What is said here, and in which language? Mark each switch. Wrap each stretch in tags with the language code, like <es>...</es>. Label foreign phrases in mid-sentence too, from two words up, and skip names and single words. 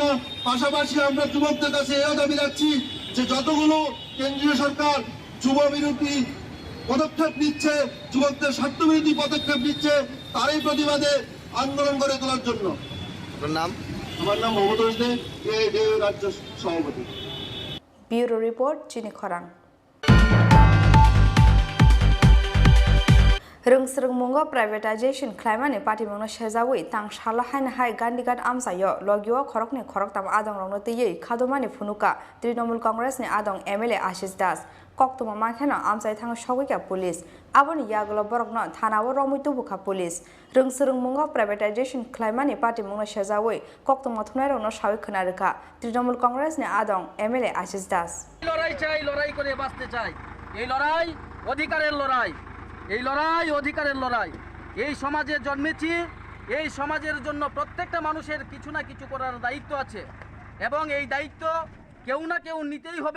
<bn>পাশাপাশি আমরা যুবকদের কাছে এও দাবি রাখছি যে যতগুলো কেন্দ্রীয় সরকার যুব বিরোধী পদক্ষেপ নিচ্ছে, যুবকদের স্বার্থবিরোধী পদক্ষেপ নিচ্ছে, তারই প্রতিবাদে আন্দোলন করে তোলার জন্য। আপনার নাম? আমার নাম মমতাজ দে, AIDIO রাজ্য সভাপতি।</bn> <en>bureau report</en> <trp>চিনি খরাং। रोंगस्रोंमुंगो प्राइवेटाइजेशन क्लाइमानि पार्टीमुंनो सेजावै तां साला हायना हाय गान्दिगाट आमसायो लगियो खरकनि खरकताम आदं रंनो तैयै खादमानि फुनुका तृणमूल कांग्रेसनि आदं MLA आशिष दास कक्तमा माखेनो आमसाय थाङो सगैका पुलिस आबोनि यागलो बरकनो थानावो रमै तुबुखा पुलिस रोंगस्रोंमुंगो प्राइवेटाइजेशन क्लाइमानि पार्टीमुंनो सेजावै कक्तमा थुनाय रंनो सावै खोनारोखा तृणमूल कांग्रेसनि आदं MLA आशिष दास।</trp> <bn>লড়াই চাই, লড়াই করে বাঁচতে চাই। এই লড়াই অধিকারের লড়াই, এই লড়াই অধিকারের লড়াই। এই সমাজে জন্মেছি, এই সমাজের জন্য প্রত্যেকটা মানুষের কিছু না কিছু করার দায়িত্ব আছে এবং এই দায়িত্ব কেউ না কেউ নিতেই হবে।</bn>